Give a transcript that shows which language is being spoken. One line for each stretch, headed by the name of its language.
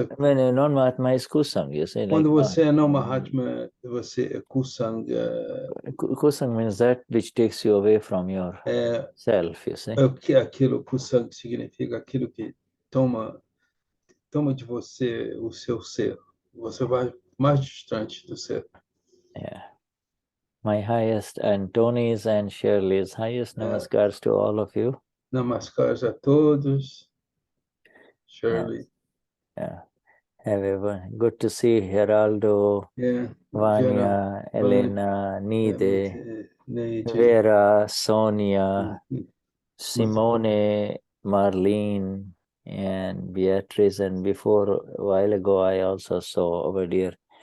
English: When a non-Mahatma is kusang, you say.
Portuguese: Quando você é não Mahatma, você é kusang.
English: Kusang means that which takes you away from your self, you see.
Portuguese: Aquilo, kusang significa aquilo que toma de você o seu ser. Você vai mais distante do ser. Yeah.
English: My highest, and Tony's and Shirley's highest namaskars to all of you.
Portuguese: Namaskars a todos. Shirley.
English: Yeah. Everyone. Good to see Geraldo, Vanya, Elena, Nide, Vera, Sonia, Simone, Marlene, and Beatrice. And before, a while ago, I also saw our dear